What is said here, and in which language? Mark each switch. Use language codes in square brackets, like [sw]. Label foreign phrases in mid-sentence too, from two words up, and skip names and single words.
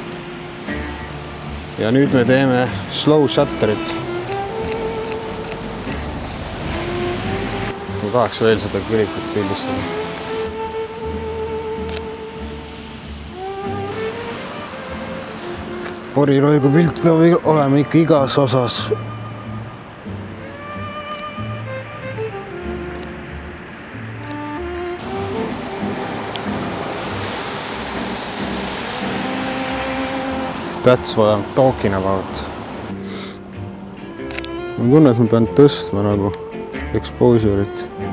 [et] Ja nüüd me teeme [en] slow shutterit. [et] Ma tahaks veel seda kirikut pildistada. Poriroigu pilt peab olema ikka igas osas. [en] That's what I'm talking about. [et] Ma tunnen, et ma pean tõstma nagu exposure'it.